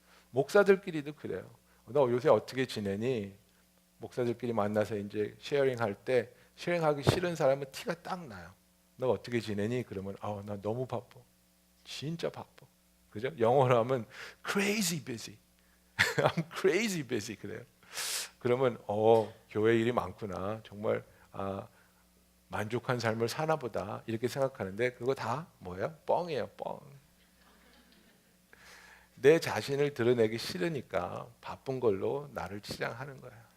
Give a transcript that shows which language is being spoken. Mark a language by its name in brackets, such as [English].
[Korean] 목사들끼리도 그래요. 너 요새 어떻게 지내니? 목사들끼리 만나서 이제 쉐어링할 때 쉐어링하기 싫은 사람은 티가 딱 나요. 너 어떻게 지내니? 그러면 나 너무 바빠. 진짜 바빠. 그죠? 영어로 하면 [English] crazy busy. I'm crazy busy [Korean] 그래요. 그러면 교회 일이 많구나. 정말 만족한 삶을 사나 보다. 이렇게 생각하는데 그거 다 뭐예요? 뻥이에요. 뻥. 내 자신을 드러내기 싫으니까 바쁜 걸로 나를 치장하는 거예요.